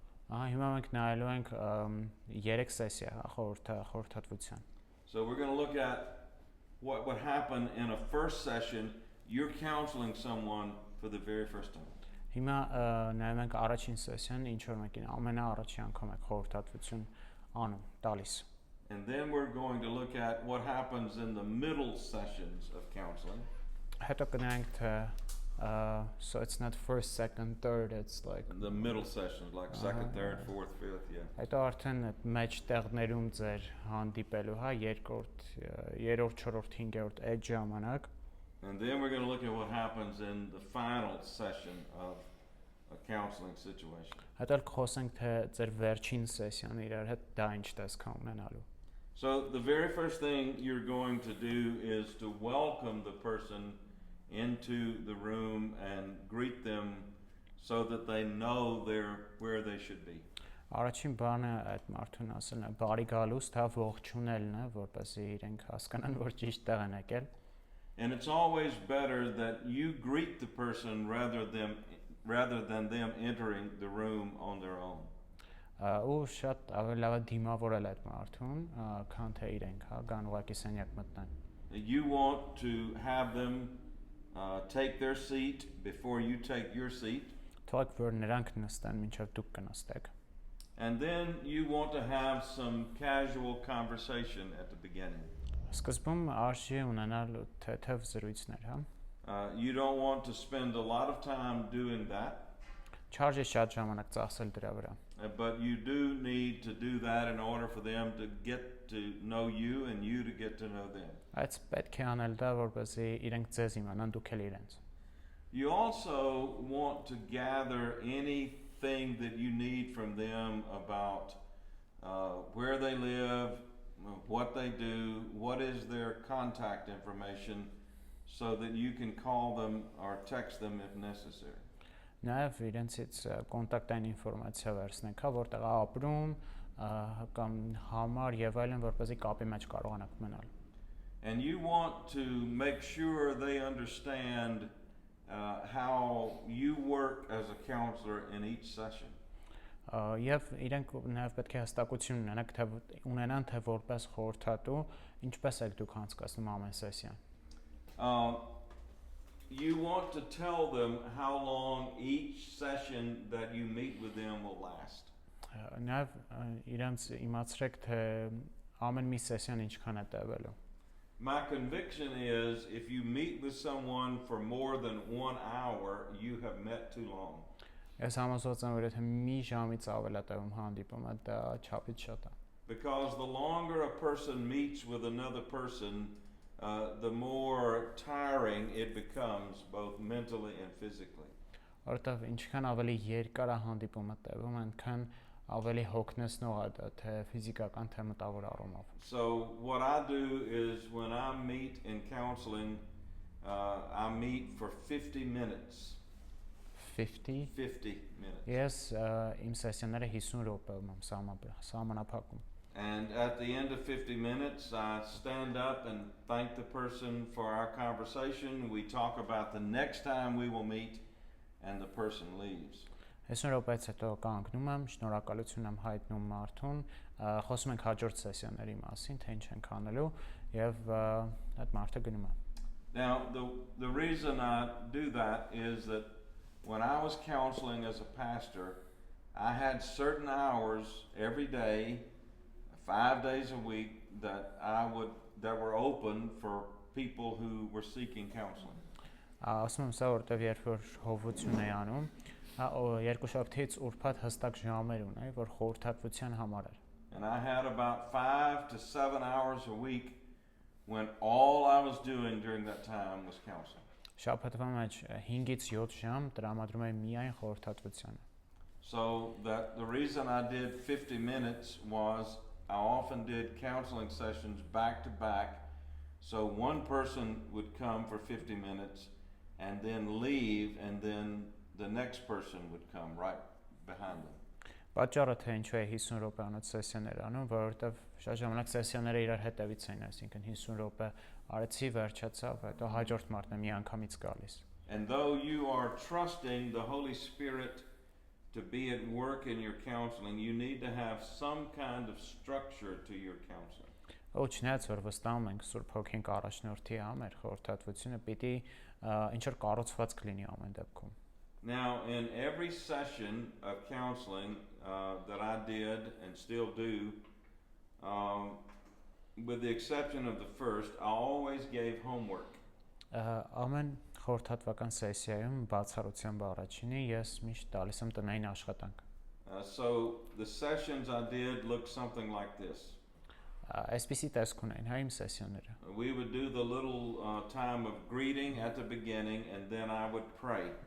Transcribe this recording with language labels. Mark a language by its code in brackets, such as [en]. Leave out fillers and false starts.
[hy] Հիմա մենք նայելու ենք 3 սեսիա խորհրդատվության։ [en] So we're going to look at what would happen in a first session. You're counseling someone for the very first time. [hy] Հիմա նայում ենք առաջին սեսիան, ինչ որ մեկին ամենաառաջի անգամ եք խորհրդատվություն անում, տալիս։ [en] And then we're going to look at what happens in the middle sessions of counseling. [hy] Հետո կնայենք թե [en] so it's not first, second, third, it's like the middle sessions, like second, third, fourth, fifth, yeah. [hy] Հետո արդեն այդ մեջ տեղներում ձեր հանդիպելու, հա, երկրորդ, երրորդ, չորրորդ, հինգերորդ այդ ժամանակ։ [en] And then we're going to look at what happens in the final session of a counseling situation. [hy] Հետո խոսենք թե ձեր վերջին սեսիան իրար հետ դա ինչ տեսք ունենալու։ [en] So the very first thing you're going to do is to welcome the person into the room and greet them so that they know they're where they should be. [hy] Առաջին բանը այդ մարդուն ասելն է, բարի գալուստ, հա, ողջունելն է, որպեսզի իրենք հասկանան, որ ճիշտ տեղ են եկել։ [en] And it's always better that you greet the person rather than them entering the room on their own. [hy] Ու շատ ավելի լավ է դիմավորել այդ մարդուն, քան թե իրենք, հա, գան ուղակի սենյակ մտնեն։ [en] You want to have them take their seat before you take your seat. [hy] Թող որ նրանք նստեն, մինչև դուք կնստեք։ [en] And then you want to have some casual conversation at the beginning. [hy] Սկզբում արժի ունենալ թեթև զրույցներ, հա։ [en] You don't want to spend a lot of time doing that. [hy] Չարժի շատ ժամանակ ծախսել դրա վրա։ [en] But you do need to do that in order for them to get to know you and you to get to know them. [hy] Այդ պետք է անել դա, որպեսզի իրենք ձեզ իմանան, դուք էլ իրենց։ [en] You also want to gather anything that you need from them about where they live, what they do, what is their contact information, so that you can call them or text them if necessary. [hy] Նաև իրենցից կոնտակտային ինֆորմացիա վերցնենք, հա, որտեղ ապրում, կամ համար եւ այլն, որպեսզի կապի մեջ կարողանաք մնալ։ [en] And you want to make sure they understand how you work as a counselor in each session. [hy] Եվ իրենք նաև պետք է հստակություն ունենան, թե որպես խորհրդատու ինչպես եք դուք անցկացնում ամեն սեսիան։ [en] You want to tell them how long each session that you meet with them will last. [hy] Նաև իրենց իմացրեք, թե ամեն մի սեսիան ինչքան է տևելու։ [en] My conviction is if you meet with someone for more than 1 hour, you have met too long. [hy] Ես համոզված եմ, որ եթե մի ժամից ավել է տևում հանդիպումը, դա չափից շատ է։ [en] Because the longer a person meets with another person, the more tiring it becomes, both mentally and physically. [hy] Որտեվ ինչքան ավելի երկար է հանդիպումը տևում, այնքան ավելի հոգնեցնող է դա թե ֆիզիկական թե մտավոր առումով։ [en] So what I do is when I meet in counseling, I meet for 50 minutes. 50 minutes. [hy] Ես իմ սեսիաները 50 րոպեում եմ սահմանափակում։ [en] And at the end of 50 minutes, I stand up and thank the person for our conversation. We talk about the next time we will meet, and the person leaves. [hy] 50 րոպեից հետո կանգնում եմ, շնորհակալություն եմ հայտնում մարդուն, խոսում ենք հաջորդ սեսիաների մասին, թե ինչ ենք անելու, եւ այդ մարդը գնում է։ [en] Now, the reason I do that is that when I was counseling as a pastor, I had certain hours every day, 5 days a week, that were open for people who were seeking counseling. [hy] Ասում եմ սա որտեվ երբ որ հովություն էի անում, երկուշաբթիից ուրբաթ հստակ ժամեր ունեի, որ խորհրդատվության համար էր։ [en] And I had about 5 to 7 hours a week when all I was doing during that time was counseling. [hy] Շաբաթվա մեջ 5-ից 7 ժամ տրամադրում էի միայն խորհրդատվությանը։ [en] So that the reason I did 50 minutes was I often did counseling sessions back to back. So one person would come for 50 minutes and then leave, and then the next person would come right behind them. [hy] Պատճառը թե ինչու է 50 րոպեանոց սեսիաներ անում, որովհետև շատ ժամանակ սեսիաները իրար հետևից էին, այսինքն 50 րոպե արեցի, վերջացավ, հետո հաջորդ մարդն է մի անգամից գալիս։ [en] And though you are trusting the Holy Spirit to be at work in your counseling, you need to have some kind of structure to your counseling. [hy] Ոչնայած որ վստահում ենք Սուրբ Հոգին առաջնորդի համար խորհրդատվությունը պիտի ինչ որ կառուցված կլինի ամեն դեպքում։ [en] Now, in every session of counseling that I did and still do, with the exception of the first, I always gave homework. [hy] Ամեն խորհրդատվական սեսիայում բացառությամբ առաջինի ես միշտ տալիս եմ տնային աշխատանք։ [en] So the sessions I did looked something like this. [hy] Այսպիսի տեսք ունեն հայ իմ սեսիաները։ [en] We would do the little time of greeting at the beginning, and then I would pray.